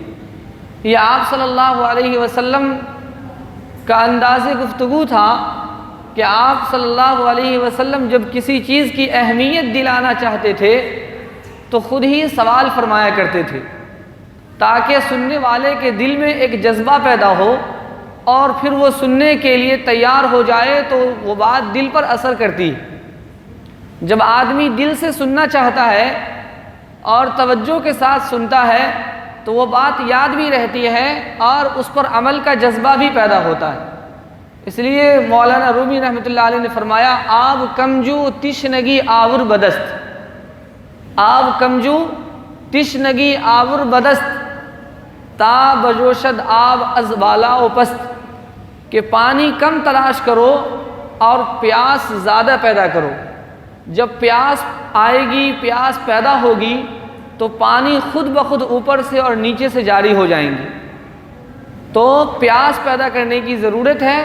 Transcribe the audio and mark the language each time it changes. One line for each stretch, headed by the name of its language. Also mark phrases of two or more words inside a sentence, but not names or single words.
Urdu: یہ آپ صلی اللہ علیہ وسلم کا انداز گفتگو تھا کہ آپ صلی اللہ علیہ وسلم جب کسی چیز کی اہمیت دلانا چاہتے تھے تو خود ہی سوال فرمایا کرتے تھے تاکہ سننے والے کے دل میں ایک جذبہ پیدا ہو اور پھر وہ سننے کے لیے تیار ہو جائے تو وہ بات دل پر اثر کرتی ہے. جب آدمی دل سے سننا چاہتا ہے اور توجہ کے ساتھ سنتا ہے تو وہ بات یاد بھی رہتی ہے اور اس پر عمل کا جذبہ بھی پیدا ہوتا ہے. اس لیے مولانا رومی رحمۃ اللہ علیہ نے فرمایا
Persian: آب کمجو تشنگی آور بدست، آب کمجو تشنگی آور بدست، تا بجوشد آب از بالا و پست،
Urdu: کہ پانی کم تلاش کرو اور پیاس زیادہ پیدا کرو. جب پیاس آئے گی، پیاس پیدا ہوگی تو پانی خود بخود اوپر سے اور نیچے سے جاری ہو جائیں گے. تو پیاس پیدا کرنے کی ضرورت ہے.